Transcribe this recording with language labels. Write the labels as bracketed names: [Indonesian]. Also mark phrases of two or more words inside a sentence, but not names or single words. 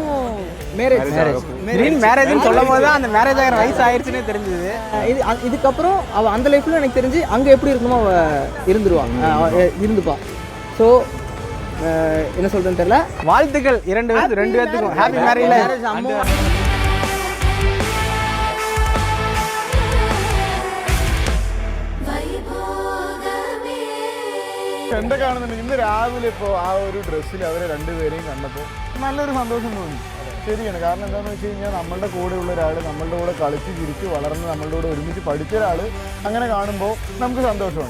[Tamil] மேரேஜ்னு சொல்லும் போது தான் அந்த மேரேஜ் ஆகிற வயசு ஆயிடுச்சுன்னே தெரிஞ்சது. இதுக்கப்புறம் அவள் அந்த லைஃப்பில் எனக்கு தெரிஞ்சு அங்கே எப்படி இருக்கணுமோ அவள் இருந்துப்பா. ஸோ என்ன சொல்கிறேன்னு தெரியல. வாழ்த்துக்கள் ரெண்டு பேர்த்துக்கும் [English] happy marriage. [Malayalam] എൻ്റെ കാണുന്നുണ്ട് ഇന്ന് രാവിലെ ഇപ്പോൾ ആ ഒരു ഡ്രസ്സിൽ അവരെ രണ്ടുപേരെയും കണ്ടപ്പോൾ നല്ലൊരു സന്തോഷം തോന്നി. ശരിയാണ്. കാരണം എന്താണെന്ന് വെച്ച് കഴിഞ്ഞാൽ നമ്മളുടെ കൂടെയുള്ള ഒരാൾ, നമ്മളുടെ കൂടെ കളിച്ച് ചിരിച്ച് വളർന്ന് നമ്മളുടെ കൂടെ ഒരുമിച്ച് പഠിച്ച ഒരാൾ അങ്ങനെ കാണുമ്പോൾ നമുക്ക് സന്തോഷമാണ്.